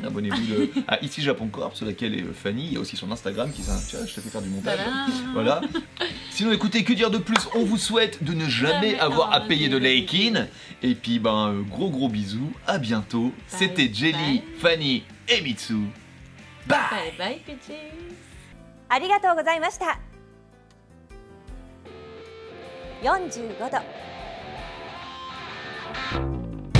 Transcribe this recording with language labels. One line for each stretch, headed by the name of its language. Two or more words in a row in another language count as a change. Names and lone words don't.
French: Abonnez-vous à Ici Japon Corp, sur laquelle est Fanny. Il y a aussi son Instagram qui tiens, je te fais faire du montage. Voilà. Sinon, écoutez, que dire de plus? On vous souhaite de ne jamais avoir à payer de Leikin. Et puis, gros bisous. À bientôt. C'était Jelly, Fanny et Mitsu. Bye.
English: Bye bye, bitches.
Japanese: ありがとうございました45度